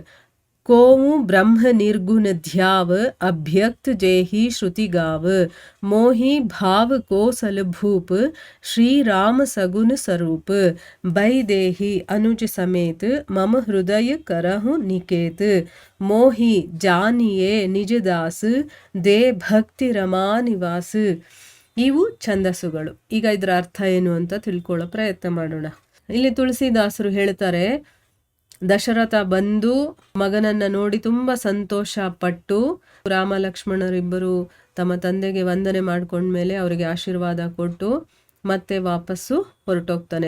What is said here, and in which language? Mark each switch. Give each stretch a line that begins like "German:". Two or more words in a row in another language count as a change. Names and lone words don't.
Awadhi: कोमु ब्रह्म निर्गुण ध्याव अभ्यक्त जेहि श्रुति गाव मोहि भाव कोसल भूप श्री राम सगुन स्वरूप बैदेहि अनुज समेत मम हृदय करहु निकेत मोहि जानिये निज दास दे भक्ति रमा निवास.
Kannada: ಇವು ಛಂದಸ್ಸುಗಳು. ಈಗ ಇದರ ಅರ್ಥ ಏನು ಅಂತ ತಿಳ್ಕೊಳ್ಳೋ ಪ್ರಯತ್ನ ಮಾಡೋಣ. ಇಲ್ಲಿ ತುಳಸಿದಾಸರು ಹೇಳ್ತಾರೆ, ದಶರಥ ಬಂದು ಮಗನನ್ನ ನೋಡಿ ತುಂಬಾ ಸಂತೋಷ ಪಟ್ಟು ರಾಮ ಲಕ್ಷ್ಮಣರಿಬ್ಬರು ತಮ್ಮ ತಂದೆಗೆ ವಂದನೆ ಮಾಡ್ಕೊಂಡ್ಮೇಲೆ ಅವರಿಗೆ ಆಶೀರ್ವಾದ ಕೊಟ್ಟು ಮತ್ತೆ ವಾಪಸ್ಸು ಹೊರಟೋಗ್ತಾನೆ.